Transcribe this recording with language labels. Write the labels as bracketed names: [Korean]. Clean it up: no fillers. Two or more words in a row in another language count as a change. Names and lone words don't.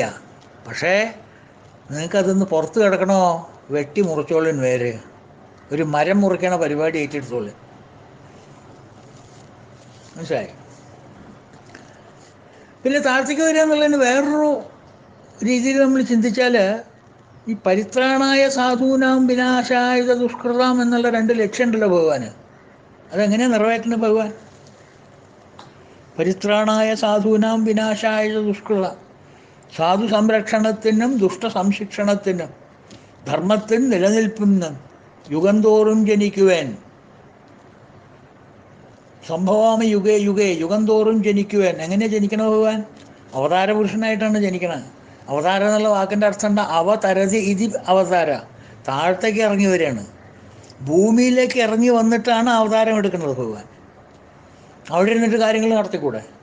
[Malayalam] പക്ഷേ നിങ്ങൾക്കതൊന്ന് പുറത്ത് കിടക്കണോ? വെട്ടി മുറിച്ചോളിൻ വേര്. ഒരു മരം മുറിക്കണ പരിപാടി ഏറ്റെടുത്തോളൂ. മനസ്സിലായി? പിന്നെ താഴത്തേക്ക് വരിക എന്നുള്ളതിന് വേറൊരു രീതിയിൽ നമ്മൾ ചിന്തിച്ചാൽ, ഈ [Sanskrit] പരിത്രാണായ സാധൂനാം വിനാശായ ദുഷ്കൃതാം [Malayalam] എന്നുള്ള 2 ലക്ഷ്യമുണ്ടല്ലോ ഭഗവാന്. അതെങ്ങനെയാണ് നിറവേറ്റുന്നത് ഭഗവാൻ? [Sanskrit] പരിത്രാണായ സാധൂനാം വിനാശായ ദുഷ്കൃത. [Malayalam] സാധു സംരക്ഷണത്തിനും ദുഷ്ട സംശിക്ഷണത്തിനും ധർമ്മത്തിന് നിലനിൽപ്പിനും യുഗന്തോറും ജനിക്കുവാൻ. [Sanskrit] സംഭവാമി യുഗേ യുഗേ, [Malayalam] യുഗന്തോറും ജനിക്കുവാൻ. എങ്ങനെയാണ് ജനിക്കണ ഭഗവാൻ? അവതാര പുരുഷനായിട്ടാണ് ജനിക്കണത്. അവതാരം എന്നുള്ള വാക്കിൻ്റെ അർത്ഥം എന്താ? [Sanskrit] അവതരതി ഇതി അവതാര. [Malayalam] താഴത്തേക്ക് ഇറങ്ങി വരികയാണ്, ഭൂമിയിലേക്ക് ഇറങ്ങി വന്നിട്ടാണ് അവതാരം എടുക്കുന്നത് ഭഗവാൻ. അവിടെ ഇരുന്നിട്ട് കാര്യങ്ങൾ നടത്തിക്കൂടെ?